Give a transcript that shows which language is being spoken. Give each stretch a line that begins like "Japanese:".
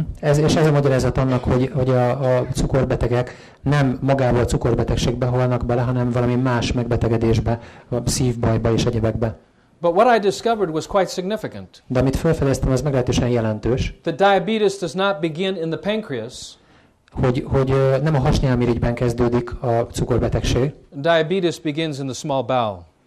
Hungarian: És ez a magyarázat annak, hogy a cukorbetegek nem magával a cukorbetegségbe halnak bele, hanem valami más megbetegedésbe, a szívbajba és egyebekbe.
English: But what I discovered was quite significant.
Hungarian: De amit felfedeztem, az meglehetősen jelentős.
English: The diabetes does not begin in the pancreas.
Hungarian: Hogy nem a hasnyálmirigyben kezdődik a cukorbetegség.
English: Diabetes begins in the small bowel.